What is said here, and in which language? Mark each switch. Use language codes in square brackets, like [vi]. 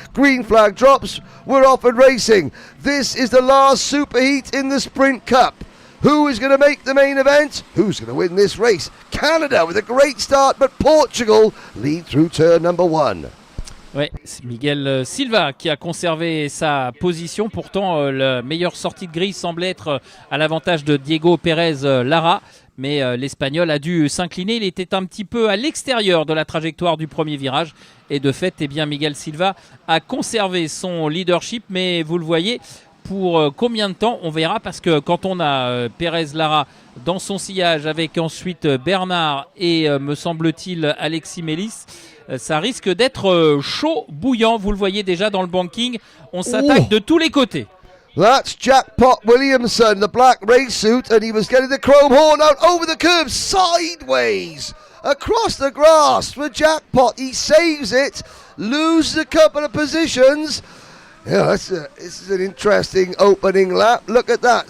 [en] Green flag drops. We're off and racing. This is the last superheat in the Sprint Cup. Who is going to make the main event? Who's going to win this race? Canada with a great start, but Portugal lead through turn number 1. [fr] Ouais, c'est Miguel Silva qui a conservé sa position. Pourtant, la meilleure sortie de grille semblait être à l'avantage de Diego Pérez Lara. Mais l'Espagnol a dû s'incliner. Il était un petit peu à l'extérieur de la trajectoire du premier virage. Et de fait, eh bien, Miguel Silva a conservé son leadership. Mais vous le voyez, pour combien de temps, on verra. Parce que quand on a Pérez Lara dans son sillage, avec ensuite Bernard et, me semble-t-il, Alexis Mélis, ça risque d'être chaud, bouillant. Vous le voyez déjà dans le banking. On s'attaque de tous les côtés. [en] That's Jackpot Williamson, the black race suit, and he was getting the chrome horn out over the curb, sideways, across the grass for Jackpot. He saves it, loses a couple of positions. Yeah, this is an interesting opening lap. Look at that.